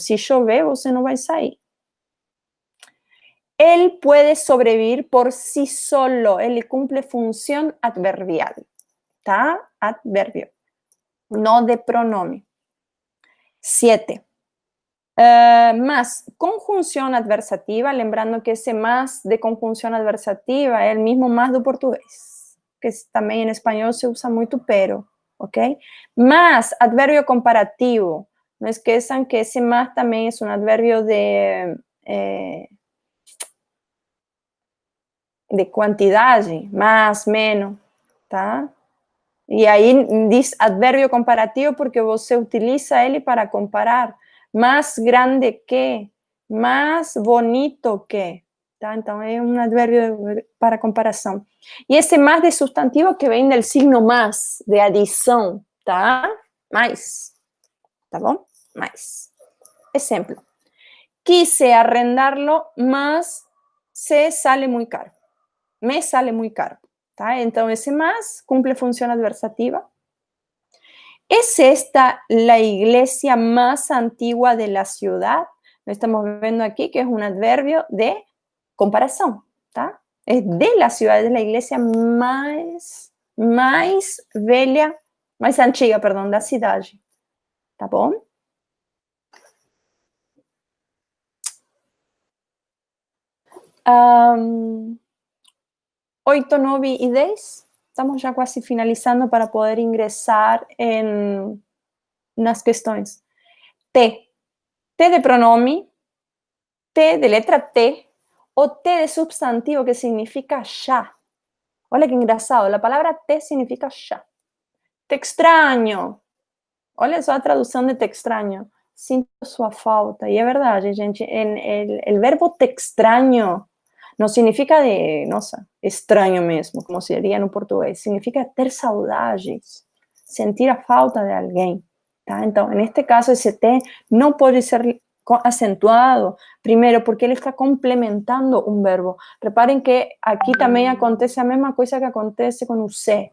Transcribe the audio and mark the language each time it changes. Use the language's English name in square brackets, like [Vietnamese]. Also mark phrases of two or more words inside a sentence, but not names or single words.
[Spanish] Si llueve, você no va a salir. Él puede sobrevivir por sí solo. Él cumple función adverbial, ¿tá? Adverbio, no de pronombre. 7. Más conjunción adversativa, lembrando que ese más de conjunción adversativa es el mismo más do portugués, que también en español se usa mucho pero, ¿ok? Más adverbio comparativo, no esqueçam que ese más también es un adverbio de [Portuguese] de quantidade, mais, menos, tá? E aí diz advérbio comparativo porque você utiliza ele para comparar. Mais grande que, mais bonito que, tá? Então é um advérbio para comparação. E esse mais de substantivo que vem [Spanish] del signo [Portuguese] mais, de adição, tá? Mais, tá bom? Mais. Exemplo. [Spanish] Quise arrendarlo, mas se sale muy caro. Me sale muy caro. [Portuguese] ¿Tá? Então, esse [Spanish] más cumple función adversativa. ¿Es esta la iglesia más antigua de la ciudad? Lo estamos viendo aquí que es un adverbio de comparación. ¿Tá? Es de la ciudad, es la iglesia más [Portuguese] velha, mais antiga, perdão, da cidade. Tá bom? [Spanish] Um, 8, 9 y 10. Estamos ya casi finalizando para poder ingresar en las cuestiones. T. [Portuguese] T de pronome, T de letra T o T de substantivo que significa ya. Olha que engraçado, [Spanish] la palabra T significa ya. Te extraño. [Portuguese] Olha só a tradução de [Spanish] te extraño. [Portuguese] Sinto sua falta. E é verdade, gente. [Spanish] El verbo te extraño no significa de, [Portuguese] nossa, estranho mesmo, como seria no português. Significa ter saudades, sentir a falta de alguém. Tá? Então, neste caso, esse T não pode ser acentuado, primeiro, porque ele está complementando um verbo. Reparem que aqui também acontece a mesma coisa que acontece com o C.